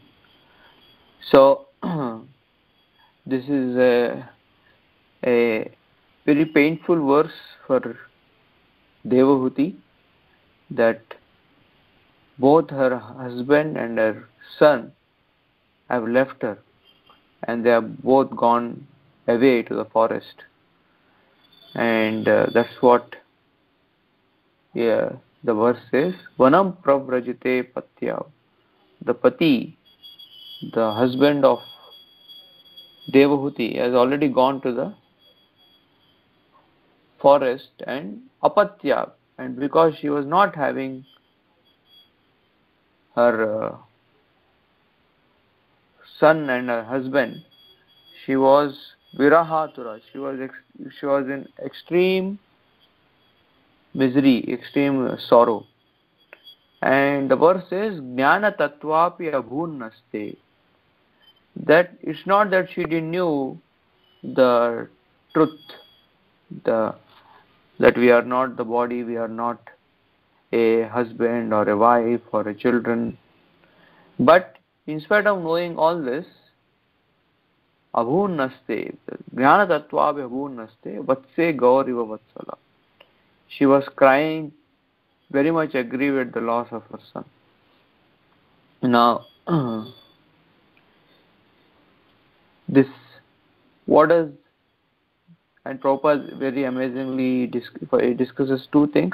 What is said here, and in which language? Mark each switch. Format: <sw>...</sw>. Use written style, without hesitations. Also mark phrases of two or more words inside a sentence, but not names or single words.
<en>So this is a very painful verse for Devahuti, that both her husband and her son have left her and they have both gone away to the forest, and that's what the verse says.</en> <sa>Vanam pravrajite patya.</sa> <en>The pati, the husband of Devahuti, has already gone to the forest, and apatya, and because she was not having her son and her husband, she was virahatura. She was in extreme misery, extreme sorrow. And the verse says,</en> <sa>Jnana tattvapi abhunnaste.</sa> <en>That it's not that she didn't knew the truth, that we are not the body, we are not a husband or a wife or a children. But in spite of knowing all this,</en> <sa>abhunnaste, jnana tattvapi abhunnaste, vatse gauriva vatsala.</sa> <en>She was crying, very much aggrieved at the loss of her son. Now, this, what does, and Prabhupada very amazingly he discusses two things.</en>